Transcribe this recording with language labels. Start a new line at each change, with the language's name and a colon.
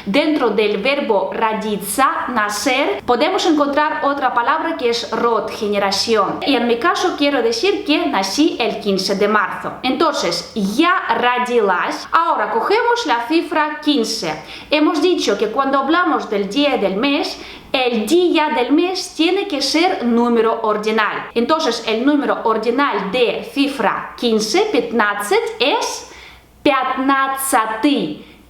Spanish: Dentro del verbo родиться, nacer, podemos encontrar otra palabra que es род, generación. Y en mi caso quiero decir que nací el 15 de marzo. Entonces,
Russian: я родилась.
Spanish: Ahora cogemos la cifra 15. Hemos dicho que cuando hablamos del día y del mes, el día del mes tiene que ser número ordinal. Entonces, el número ordinal de cifra 15, 15, es 15.